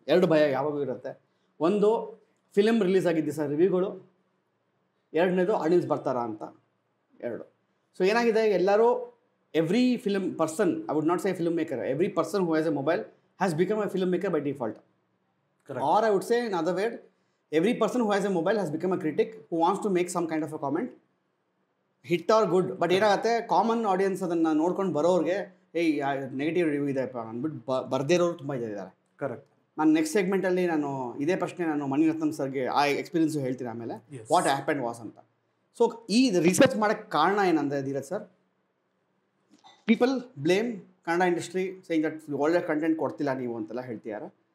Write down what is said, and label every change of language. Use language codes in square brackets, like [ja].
[kn] 2 ಭಯ ಯಾವಾಗೂ ಇರುತ್ತೆ. ಒಂದು, ಫಿಲ್ಮ್ ರಿಲೀಸ್ ಆಗಿದ್ದು ಸರ್ ರಿವ್ಯೂಗಳು. 2ನೇದು ಆಡಿಯನ್ಸ್ ಬರ್ತಾರಾ ಅಂತ. 2. [en] so [kn] ಏನಾಗಿದೆ, ಎಲ್ಲರೂ [en] Every film person, I would not say film maker, every person who has a mobile has become a film maker by default. Or I would say in other word, every person who has a mobile has become a critic who wants to make some kind of a comment, hit or good. [kn] But ಏನಾಗುತ್ತೆ, common audience ಅದನ್ನು ನೋಡ್ಕೊಂಡು ಬರೋರಿಗೆ negative review ಇದೆಪ್ಪ ಅಂದ್ಬಿಟ್ಟು ಬರ್ದೇ ಇರೋರು ತುಂಬ ಇದ್ದಾರೆ. Correct. ನಾನು next ಸೆಗ್ಮೆಂಟಲ್ಲಿ ನಾನು ಇದೇ ಪ್ರಶ್ನೆ ನಾನು ಮಣಿರತ್ನಂ ಸರ್ಗೆ ಆ ಎಕ್ಸ್ಪೀರಿಯನ್ಸು ಹೇಳ್ತೀನಿ ಆಮೇಲೆ, [en] what happen was [kn] ಅಂತ. ಸೊ ಈ ರಿಸರ್ಚ್ ಮಾಡೋಕ್ಕೆ ಕಾರಣ ಏನಂದರೆ Dheeraj sir, [en] people blame Kannada industry saying that [kn] ಒಳ್ಳೆ ಕಂಟೆಂಟ್ ಕೊಡ್ತಿಲ್ಲ ನೀವು ಅಂತೆಲ್ಲ ಹೇಳ್ತಿದ್ದಾರೆ.